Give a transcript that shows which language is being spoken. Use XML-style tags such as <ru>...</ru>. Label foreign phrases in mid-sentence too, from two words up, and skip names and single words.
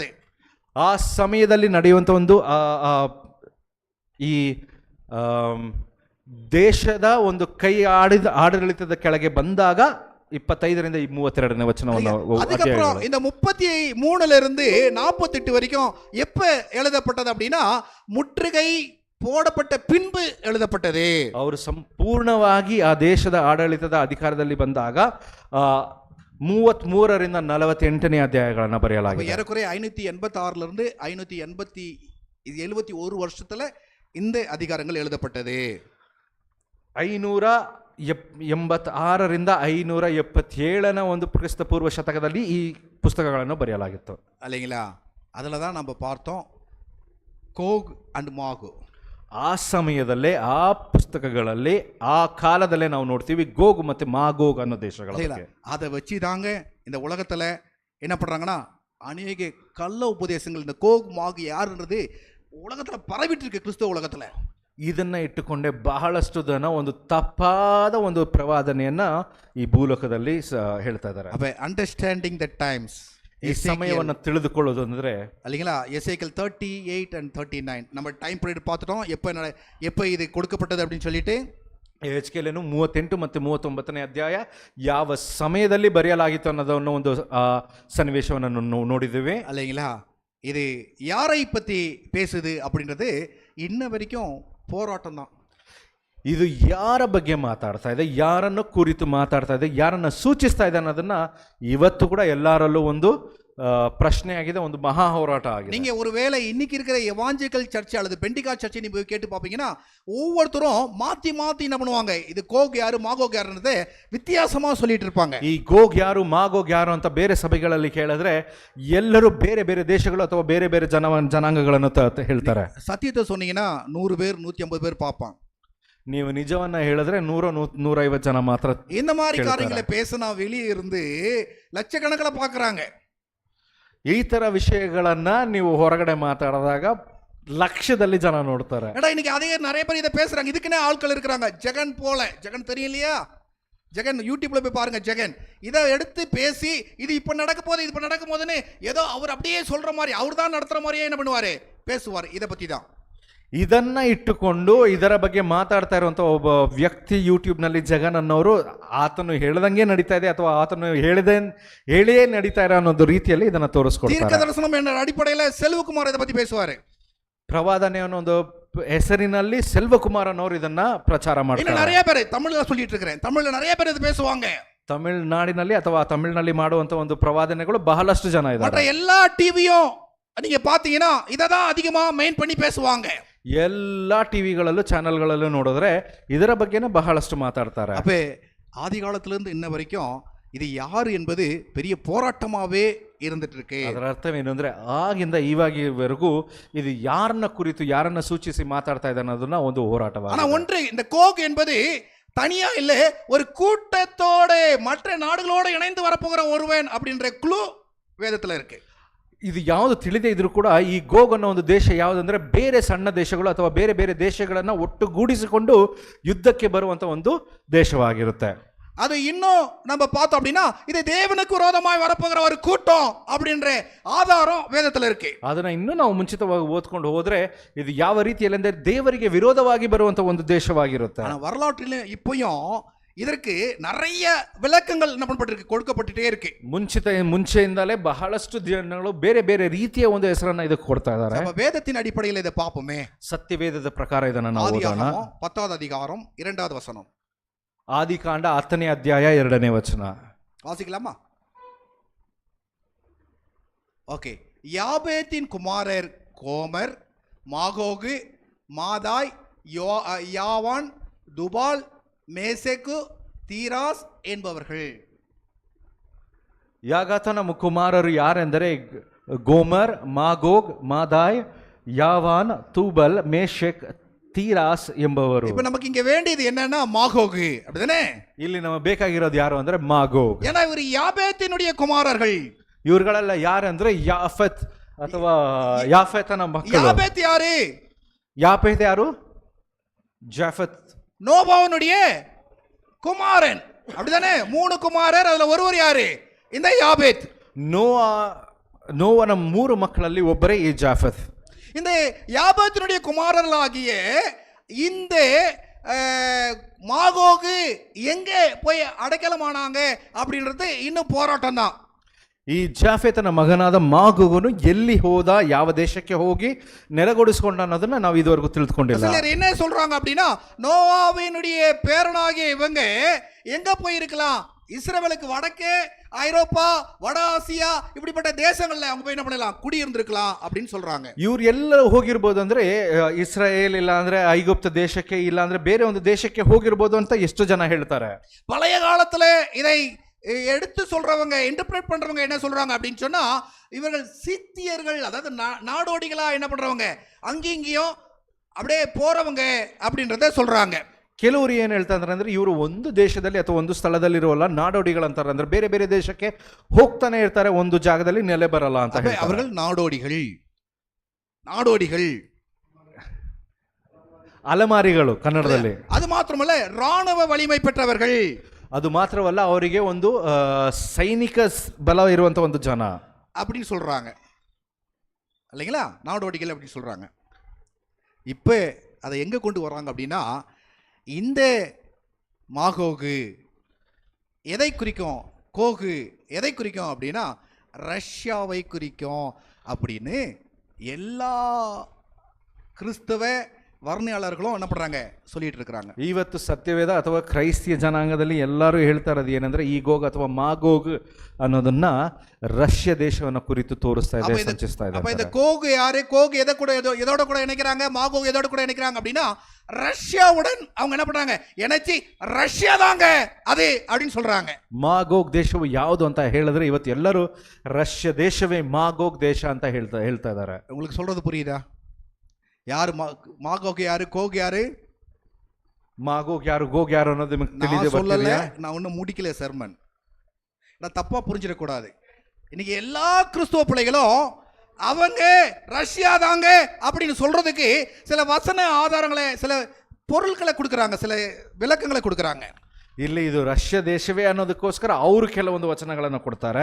<kn>ಆ ಸಮಯದಲ್ಲಿ ನಡೆಯುವಂತ ಒಂದು ಈ ದೇಶದ ಒಂದು ಕೈ ಆಡಳಿತದ ಕೆಳಗೆ ಬಂದಾಗ 25-32 ವಚನವನ್ನು</kn> <ta>அதுக்கப்புறம் இந்த 33 வரைக்கும் எப்ப எழுதப்பட்டது அப்படின்னா முற்றுகை போடப்பட்ட பின்பு எழுதப்பட்டது.</ta> <kn>ಅವರು ಸಂಪೂರ್ಣವಾಗಿ ಆ ದೇಶದ ಆಡಳಿತದ ಅಧಿಕಾರದಲ್ಲಿ ಬಂದಾಗ 33-48 ಅಧ್ಯಾಯಗಳನ್ನು ಬರೆಯಲಾಗಿದೆ.</kn> <ta>ஏறக்குறைய 586 571 வருஷத்துல இந்த அதிகாரங்கள் எழுதப்பட்டது.</ta> <kn>586-577 ಒಂದು ಕ್ರಿಸ್ತ ಪೂರ್ವ ಶತಕದಲ್ಲಿ ಈ ಪುಸ್ತಕಗಳನ್ನು ಬರೆಯಲಾಗಿತ್ತು.</kn> <ta>ಅಲ್ಲಿங்களா? அதில் தான் நம்ம பார்த்தோம் கோக் அண்ட் மாகு.</ta> <kn>ಆ ಸಮಯದಲ್ಲೇ ಆ ಪುಸ್ತಕಗಳಲ್ಲಿ ಆ ಕಾಲದಲ್ಲೇ ನಾವು ನೋಡ್ತೀವಿ ಗೋಗ್ ಮತ್ತೆ ಮಾಗೋಗ್ ಅನ್ನೋ ದೇಶಗಳ ಬಗ್ಗೆ.</kn> <ta>அதை வச்சு தாங்க இந்த உலகத்துல என்ன பண்றாங்கன்னா அநேக கள்ள உபதேசங்கள், இந்த கோக் மாகு யாருன்றது உலகத்துல பரவிட்டு இருக்கு கிறிஸ்தவ உலகத்துல.</ta> <kn>ಇದನ್ನ ಇಟ್ಟುಕೊಂಡೇ ಬಹಳಷ್ಟು ಜನ ಒಂದು ತಪ್ಪಾದ ಒಂದು ಪ್ರವಾದನೆಯನ್ನ ಈ ಭೂಲೋಕದಲ್ಲಿ ಹೇಳ್ತಾ ಇದ್ದಾರೆ.</kn> <en>Understanding the Times, ಈ</en> <kn>ಸಮಯವನ್ನು ತಿಳಿದುಕೊಳ್ಳೋದು ಅಂದ್ರೆ</kn> <ta>அல்லைங்களா? எசேக்கியேல் 38 and 39 நம்ம</ta> <en>time period</en> <ta>பார்த்துட்டோம், எப்போ இது கொடுக்கப்பட்டது அப்படின்னு சொல்லிட்டு.</ta> <kn>ಎಚೆಕಿಯೇಲನು 38 ಮತ್ತು 39ನೇ ಅಧ್ಯಾಯ ಯಾವ ಸಮಯದಲ್ಲಿ ಬರೆಯಲಾಗಿತ್ತು ಅನ್ನೋದನ್ನು ಒಂದು ಸನ್ನಿವೇಶವನ್ನು ನೋಡಿದ್ದೇವೆ.</kn> <ta>அல்லைங்களா? இது யாரை பத்தி பேசுது அப்படின்றது இன்ன வரைக்கும் போராட்டம் தான்.</ta> <kn>ಇದು ಯಾರ ಬಗ್ಗೆ ಮಾತಾಡ್ತಾ ಇದೆ, ಯಾರನ್ನು ಕುರಿತು ಮಾತಾಡ್ತಾ ಇದೆ, ಯಾರನ್ನ ಸೂಚಿಸ್ತಾ ಇದೆ ಅನ್ನೋದನ್ನ ಇವತ್ತು ಕೂಡ ಎಲ್ಲರಲ್ಲೂ ಒಂದು</kn> <ta>பிரச்சனை ஆகிது,</ta> <kn>ಒಂದು மகா ಹೋರಾಟ ಆಗಿದೆ.</kn> <ta>நீங்க ஒருவேளை இன்னைக்கு இருக்கிற</ta> <en>evangelical church</en> <ta>அல்லது பெண்டிகா சர்ச்சை நீங்க போய் கேட்டு பாப்பீங்கன்னா ஒவ்வொருத்தரும் மாத்தி என்ன பண்ணுவாங்க, இது கோக் யாரு மாகோக் யாருன்றதை வித்தியாசமா சொல்லிட்டு இருப்பாங்க.</ta> <kn>ಈ ಗೋಗ್ ಯಾರು ಮಾಗೋಗ್ ಯಾರು ಅಂತ ಬೇರೆ ಸಭೆಗಳಲ್ಲಿ ಕೇಳಿದ್ರೆ ಎಲ್ಲರೂ ಬೇರೆ ಬೇರೆ ದೇಶಗಳು ಅಥವಾ ಬೇರೆ ಬೇರೆ ಜನಾಂಗಗಳನ್ನು ಹೇಳ್ತಾರೆ.</kn> <ta>ಸತ್ಯத்தை சொன்னீங்கன்னா 100 பேர் 150 பேர் பார்ப்பான்.</ta> <kn>ನೀವು ನಿಜವನ್ನ ಹೇಳಿದ್ರೆ 100-150 ಜನ ಮಾತ್ರ</kn> <ta>இந்த மாதிரி காரியங்களை பேசினா வெளியே இருந்து லட்சக்கணக்கில் பார்க்கறாங்க.</ta> <kn>ಈ ತರ ವಿಷಯಗಳನ್ನ ನೀವು ಹೊರಗಡೆ ಮಾತಾಡಿದಾಗ ಲಕ್ಷದಲ್ಲಿ ಜನ ನೋಡ್ತಾರೆ.</kn> <ta>இன்னைக்கு அதே நிறைய பேர் இதை பேசுறாங்க. இதுக்குன்னே ஆட்கள் இருக்கிறாங்க. ஜெகன் போல, ஜெகன் தெரியும் இல்லையா? ஜெகன் யூடியூப்ல போய் பாருங்க. ஜெகன் இதை எடுத்து பேசி இது இப்ப நடக்க போகுது, இது இப்ப நடக்கும் போதுன்னு ஏதோ அவர் அப்படியே சொல்ற மாதிரி, அவர் தான் நடத்துற மாதிரியே என்ன பண்ணுவாரு, பேசுவார். இதை பத்தி தான்.</ta> <kn>ಇದನ್ನ ಇಟ್ಟುಕೊಂಡು ಇದರ ಬಗ್ಗೆ ಮಾತಾಡ್ತಾ ಇರುವಂತ ಒಬ್ಬ ವ್ಯಕ್ತಿ ಯೂಟ್ಯೂಬ್ ನಲ್ಲಿ ಜಗನ್ ಅನ್ನೋರು ಆತನು ಹೇಳ್ದಂಗೆ ನಡೀತಾ ಇದೆ ಅಥವಾ ಆತನು ಹೇಳಿಯೇ ನಡೀತಾ ಇರೋ ಅನ್ನೋದು ರೀತಿಯಲ್ಲಿ ಇದನ್ನ ತೋರಿಸ್ಕೊಡ್ತಾರೆ.</kn> <ta>தீர்க்கதரிசனம் என்ற அடிப்படையில் செல்வகுமார் இதை பத்தி பேசுவாரு.</ta> <kn>ಪ್ರವಾದನೆ ಅನ್ನೋ ಒಂದು ಹೆಸರಿನಲ್ಲಿ ಸೆಲ್ವಕುಮಾರ್ ಅನ್ನೋರು ಇದನ್ನ ಪ್ರಚಾರ ಮಾಡ್ತಾರೆ.</kn> <ta>நிறைய பேர் தமிழ்ல சொல்லிட்டு இருக்கிறேன், தமிழ்ல நிறைய பேர் இது பேசுவாங்க.</ta> <kn>ತಮಿಳುನಾಡಿನಲ್ಲಿ ಅಥವಾ ತಮಿಳಿನಲ್ಲಿ ಮಾಡುವಂತ ಒಂದು ಪ್ರವಾದನೆಗಳು ಬಹಳಷ್ಟು ಜನ ಇದ್ದಾರೆ.</kn> <ta>எல்லா டிவியும் நீங்க பாத்தீங்கன்னா இததான் அதிகமா மெயின் பண்ணி பேசுவாங்க.</ta> <kn>ಎಲ್ಲ ಟಿವಿಗಳಲ್ಲೂ ಚಾನೆಲ್ಗಳಲ್ಲೂ ನೋಡಿದ್ರೆ ಇದರ ಬಗ್ಗೆನೇ ಬಹಳಷ್ಟು ಮಾತಾಡ್ತಾರೆ.</kn> <ta>அப்ப ஆதி காலத்துல இருந்து இன்ன வரைக்கும் இது யாரு என்பது பெரிய போராட்டமாவே இருந்துட்டு இருக்கு.</ta> <kn>ಅದರ ಅರ್ಥವೇನು ಅಂದ್ರೆ ಆಗಿಂದ ಇವಾಗಿವರೆಗೂ ಇದು ಯಾರನ್ನ ಕುರಿತು ಯಾರನ್ನ ಸೂಚಿಸಿ ಮಾತಾಡ್ತಾ ಇದೆ ಅನ್ನೋದನ್ನ ಒಂದು ಹೋರಾಟವಾಗಿದೆ.</kn> <ta>ஆனா ஒன்று, இந்த கோக் என்பது தனியா இல்ல, ஒரு கூட்டத்தோட மற்ற நாடுகளோட இணைந்து வரப்போகிற ஒருவன் அப்படின்ற க்ளூ வேதத்துல இருக்கு.</ta> <kn>ಇದು ಯಾವುದು ತಿಳಿದೇ ಇದ್ರೂ ಕೂಡ ಈ ಗೋಗ್ ಅನ್ನೋ ಒಂದು ದೇಶ ಯಾವುದಂದ್ರೆ ಬೇರೆ ಸಣ್ಣ ದೇಶಗಳು ಅಥವಾ ಬೇರೆ ಬೇರೆ ದೇಶಗಳನ್ನ ಒಟ್ಟುಗೂಡಿಸಿಕೊಂಡು ಯುದ್ಧಕ್ಕೆ ಬರುವಂತ ಒಂದು ದೇಶವಾಗಿರುತ್ತೆ.</kn> <ta>அது இன்னும் நம்ம பார்த்தோம் அப்படின்னா இது தேவனுக்கு விரோதமாய் வரப்போகிற ஒரு கூட்டம் அப்படின்ற ஆதாரம் வேதத்துல இருக்கு.</ta> <kn>ಅದನ್ನ ಇನ್ನೂ ನಾವು ಮುಂಚಿತವಾಗಿ ಓದ್ಕೊಂಡು ಹೋದ್ರೆ ಇದು ಯಾವ ರೀತಿಯಲ್ಲಿ ಅಂದ್ರೆ ದೇವರಿಗೆ ವಿರೋಧವಾಗಿ ಬರುವಂತ ಒಂದು ದೇಶವಾಗಿರುತ್ತೆ.</kn> <ta>வரலாற்றில் இப்பயும் இதற்கு நிறைய விளக்கங்கள் என்ன பண்ணப்பட்டிருக்கு, கொடுக்கப்பட்டுட்டே இருக்கு.</ta> <kn>ಮುಂಚೆಯಿಂದಲೇ ಬಹಳಷ್ಟು ಜನಗಳು ಬೇರೆ ಬೇರೆ ರೀತಿಯ ಒಂದು ಹೆಸರನ್ನ ಇದಕ್ಕೆ ಕೊಡ್ತಾ ಇದ್ದಾರೆ.</kn> <ta>நம்ம வேதத்தின் அடிப்படையில் இதை பார்ப்போமே.</ta> <kn>ಸತ್ಯವೇದದ ಪ್ರಕಾರ ಇದನ್ನ ನಾವು ಓದೋಣ.</kn> <ta>10வது அதிகாரம் 2வது வசனம்.</ta> <kn>ಆದಿಕಾಂಡ 10ನೇ ಅಧ್ಯಾಯ 2ನೇ ವಚನ</kn> <ta>வாசிக்கலாமா? ஓகே. யாபேத்தின் குமாரர் கோமர், மாகோகு, மாதாய், யாவான், துபால், மேசெக்கு, தீராஸ் என்பவர்கள்.</ta> <kn>ಯಾಗಾತನ ಕುಮಾರರು ಯಾರೆಂದರೆ கோமர், மாகோக், மாதாய், யாவான், தூபல், மேஷெக், ತೀರಾಸ್ ಎಂಬವರು.</kn> <ta>இப்ப நமக்கு இங்க வேண்டியது என்னன்னா மாகோகு, அப்படிதானே?</ta> <kn>ಇಲ್ಲಿ ನಮಗೆ ಬೇಕಾಗಿರೋದು ಯಾರು ಅಂದ್ರೆ ಮಾಗೋಗ್.</kn> <ta>ஏன்னா இவர் யாபேத்தினுடைய குமாரர்கள்.</ta> <kn>ಇವ್ರುಗಳೆಲ್ಲ ಯಾರಂದ್ರೆ ಯಾಫೆತ್ ಅಥವಾ ಯಾಫೆತನ ಮಕ್ಕಳು.</kn> <ta>யாபேத் யாரு?</ta> <kn>ಯಾಫೆತ್ ಯಾರು? ಜಾಫೆತ್</kn> <ta>நோவாவுடைய குமாரன், அப்படிதானே? 3 குமாரர், அதுல ஒருவர் யாரு? இந்த யாபேத்.</ta> <kn>ನೋವನ 3 ಮಕ್ಕಳಲ್ಲಿ ಒಬ್ಬರೇ ಈ ಜಾಫೆತ್.</kn> <ta>இந்த யாபேத்தினுடைய குமாரர்களாகிய இந்த மாகோகு எங்கே போய் அடைக்கலமானாங்க அப்படின்றது இன்னும் போராட்டம் தான்.</ta> <kn>ಈ ಜಾಫೆತನ ಮಗನಾದ ಮಾಗೋಗನು ಎಲ್ಲಿ ಹೋದ, ಯಾವ ದೇಶಕ್ಕೆ ಹೋಗಿ ನೆಲೆಗೊಡಿಸಿಕೊಂಡ ಅನ್ನೋದನ್ನ ನಾವು ಇದುವರೆಗೂ ತಿಳಿದುಕೊಂಡಿಲ್ಲ.</kn> <ta>சிலர் என்ன சொல்றாங்க அப்படின்னா, நோவாவினுடைய பேரனாகிய இவங்க எங்க போயிருக்கலாம்? இஸ்ரவேலுக்கு வடக்கே, ஐரோப்பா, வட ஆசியா, இப்படிப்பட்ட தேசங்கள்ல அவங்க போய் என்ன பண்ணலாம், குடியிருந்திருக்கலாம் அப்படின்னு சொல்றாங்க.</ta> <kn>ಇವ್ರು ಎಲ್ಲ ಹೋಗಿರ್ಬೋದು ಅಂದ್ರೆ ಇಸ್ರಾಯೇಲ್, ಇಲ್ಲ ಅಂದ್ರೆ ಐಗುಪ್ತ ದೇಶಕ್ಕೆ, ಇಲ್ಲ ಅಂದ್ರೆ ಬೇರೆ ಒಂದು ದೇಶಕ್ಕೆ ಹೋಗಿರ್ಬೋದು ಅಂತ ಎಷ್ಟು ಜನ ಹೇಳ್ತಾರೆ.</kn> <ta>பழைய காலத்துல இதை எடுத்து சொல்றவங்க, இன்டர்பிரேட் பண்றவங்க என்ன சொல்றாங்க அப்படின்னு சொன்னா, இவர்கள் சித்தியர்கள், அதாவது நாடோடிகளா என்ன பண்றவங்க, அங்கேயும் அப்படியே போறவங்க அப்படின்றத சொல்றாங்க.</ta> <kn>ಕೆಲವರು ಏನ್ ಹೇಳ್ತಾರೆ ಅಂದ್ರೆ ಇವರು ಒಂದು ದೇಶದಲ್ಲಿ ಅಥವಾ ಒಂದು ಸ್ಥಳದಲ್ಲಿ ಇರೋಲ್ಲ, ನಾಡೋಡಿಗಳಂತಾರೆ. ಅಂದ್ರೆ ಬೇರೆ ಬೇರೆ ದೇಶಕ್ಕೆ ಹೋಗ್ತಾನೆ ಇರ್ತಾರೆ, ಒಂದು ಜಾಗದಲ್ಲಿ ನೆಲೆ ಬರಲ್ಲ ಅಂತ ಹೇಳ್ತಾರೆ.</kn> <ta>அவர்கள் நாடோடிகள். நாடோடிகள்</ta> <kn>ಅಲೆಮಾರಿಗಳು ಕನ್ನಡದಲ್ಲಿ.</kn> <ta>அது மாத்திரமல்ல, ராணுவ வலிமை பெற்றவர்கள்.</ta> <kn>ಅದು ಮಾತ್ರವಲ್ಲ, ಅವರಿಗೆ ಒಂದು ಸೈನಿಕ ಬಲ ಇರುವಂತ ಒಂದು ಜನ</kn> <ta>அப்படின்னு சொல்றாங்க இல்லைங்களா? நாடோடிகள் அப்படின்னு சொல்றாங்க. இப்போ அதை எங்க கொண்டு வர்றாங்க அப்படின்னா, இந்த மாகோகு எதை குறிக்கும், கோகு எதை குறிக்கும் அப்படின்னா ரஷ்யாவை குறிக்கும் அப்படின்னு எல்லா கிறிஸ்தவ ವರ್ಣಯಾಳರುಗಳು என்ன பண்றாங்க, சொல்லிட்டு இருக்காங்க.</ta> <kn>ಇವತ್ತು ಸತ್ಯವೇದ ಅಥವಾ ಕ್ರೈಸ್ತಿಯ ಜನಾಂಗದಲ್ಲಿ ಎಲ್ಲರೂ ಹೇಳ್ತಾ ಇರೋದು ಏನಂದ್ರೆ ಈ ಗೋಗ್ ಅಥವಾ ಮಾಗೋಗ್ ಅನ್ನೋದನ್ನ ರಷ್ಯಾ ದೇಶವನ್ನ ಕುರಿತು ತೋರಿಸ್ತಾ ಇದೆ, ಸೂಚಿಸ್ತಾ ಇದೆ.</kn> <ta>அப்ப இந்த கோக் யாரு? கோக் எதோட கூட இணைக்கிறாங்க? மாகோக் எதோட கூட இணைக்கிறாங்க அப்படின்னா ரஷ்யாவுடன் அவங்க என்ன பண்றாங்க, இணைச்சி ரஷ்யா தாங்க அது அப்படின்னு சொல்றாங்க.</ta> <kn>ಮಾಗೋಗ್ ದೇಶವು ಯಾವುದು ಅಂತ ಹೇಳಿದ್ರೆ ಇವತ್ತು ಎಲ್ಲರೂ ರಷ್ಯಾ ದೇಶವೇ ಮಾಗೋಗ್ ದೇಶ ಅಂತ ಹೇಳ್ತಾ ಇದ್ದಾರೆ.</kn> <ta>உங்களுக்கு சொல்றது புரியுதா? யாரு மாகோக் யாரு, கோக் யாரு? மாகோக் யாரு, கோக் யாரு</ta> <kn>ಅನ್ನೋದು ನಿಮಗೆ ತಿಳಿದೇ</kn> <ta>சொல்லல. நான் ஒன்றும் முடிக்கல சர்மன், நான் தப்பா புரிஞ்சிடக்கூடாது. இன்னைக்கு எல்லா கிறிஸ்துவ பிள்ளைகளும் அவங்க ரஷ்யா தாங்க அப்படின்னு சொல்றதுக்கு சில வசன ஆதாரங்களை, சில பொருட்களை கொடுக்குறாங்க, சில விளக்கங்களை கொடுக்குறாங்க.</ta> <kn>ಇಲ್ಲಿ ಇದು ರಷ್ಯಾ ದೇಶವೇ ಅನ್ನೋದಕ್ಕೋಸ್ಕರ ಅವರು ಕೆಲವೊಂದು ವಚನಗಳನ್ನು ಕೊಡ್ತಾರೆ.</kn>